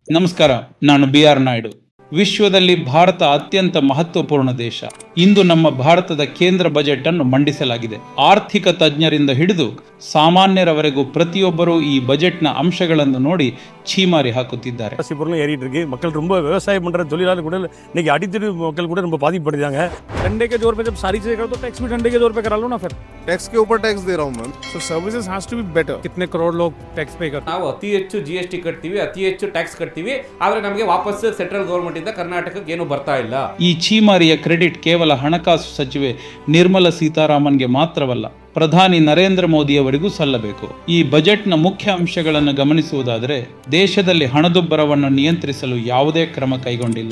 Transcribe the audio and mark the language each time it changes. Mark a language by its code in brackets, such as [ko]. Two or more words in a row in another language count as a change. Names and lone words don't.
[kn] ನಮಸ್ಕಾರ, ನಾನು BR ನಾಯ್ಡು. ವಿಶ್ವದಲ್ಲಿ ಭಾರತ ಅತ್ಯಂತ ಮಹತ್ವಪೂರ್ಣ ದೇಶ. ಇಂದು ನಮ್ಮ ಭಾರತದ ಕೇಂದ್ರ ಬಜೆಟ್ ಅನ್ನು ಮಂಡಿಸಲಾಗಿದೆ. ಆರ್ಥಿಕ ತಜ್ಞರಿಂದ ಹಿಡಿದು ಸಾಮಾನ್ಯರವರೆಗೂ ಪ್ರತಿಯೊಬ್ಬರೂ ಈ ಬಜೆಟ್ನ ಅಂಶಗಳನ್ನು ನೋಡಿ ಛೀಮಾರಿ ಹಾಕುತ್ತಿದ್ದಾರೆ. [ta] ஏறிட்டு இருக்கு. மக்கள் ரொம்ப விவசாயம் பண்ற தொழிலாளர் கூட இன்னைக்கு அடித்தடி மக்கள் கூட ரொம்ப பாதிக்கப்படுறாங்க. [hi] डंडे के जोर पे जब सारी चीजें करो तो टैक्स भी डंडे के जोर पे करा लो ना. फिर टैक्स के ऊपर टैक्स दे रहा हूँ मैम. [en] so services has to be better. [hi] कितने करोड़ लोग टैक्स पे करते हैं. [kn] ನಾವು ಅತಿ ಹೆಚ್ಚು GST ಕಟ್ತೀವಿ, ಅತಿ ಹೆಚ್ಚು ಟ್ಯಾಕ್ಸ್ ಕಟ್ತೀವಿ, ಆದ್ರೆ ನಮಗೆ ವಾಪಸ್ [en] central government [kn] ಇಂದ ಕರ್ನಾಟಕಕ್ಕೆ ಏನು ಬರ್ತಾ ಇಲ್ಲ. ಈ ಛೀಮಾರಿಯ ಕ್ರೆಡಿಟ್ ಕೇವಲ ಹಣಕಾಸು ಸಚಿವೆ ನಿರ್ಮಲಾ ಸೀತಾರಾಮನ್ಗೆ ಮಾತ್ರವಲ್ಲ, ಪ್ರಧಾನಿ ನರೇಂದ್ರ ಮೋದಿಯವರಿಗೂ ಸಲ್ಲಬೇಕು. ಈ ಬಜೆಟ್ನ ಮುಖ್ಯ ಅಂಶಗಳನ್ನು ಗಮನಿಸುವುದಾದರೆ, ದೇಶದಲ್ಲಿ ಹಣದುಬ್ಬರವನ್ನು ನಿಯಂತ್ರಿಸಲು ಯಾವುದೇ ಕ್ರಮ ಕೈಗೊಂಡಿಲ್ಲ.